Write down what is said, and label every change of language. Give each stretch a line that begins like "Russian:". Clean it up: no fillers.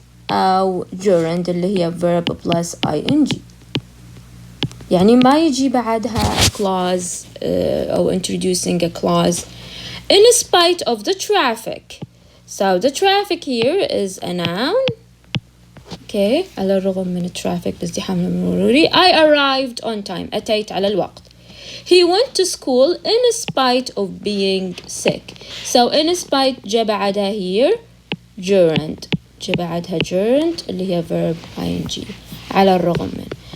English: أو gerund
Arabic: اللي هي
English: verb plus ing
Arabic: يعني ما يجي بعدها
English: clause أو introducing a clause in spite of the traffic. So the traffic here is a noun.
Arabic: Okay, على الرغم من الترافيك بازدحام المروري.
English: I arrived on time.
Arabic: أتيت على الوقت.
English: He went to school in spite of being sick. So in spite
Arabic: جاء بعدها
English: here gerund.
Arabic: جاء بعدها gerund اللي هي
English: verb ing
Arabic: على الرغم من.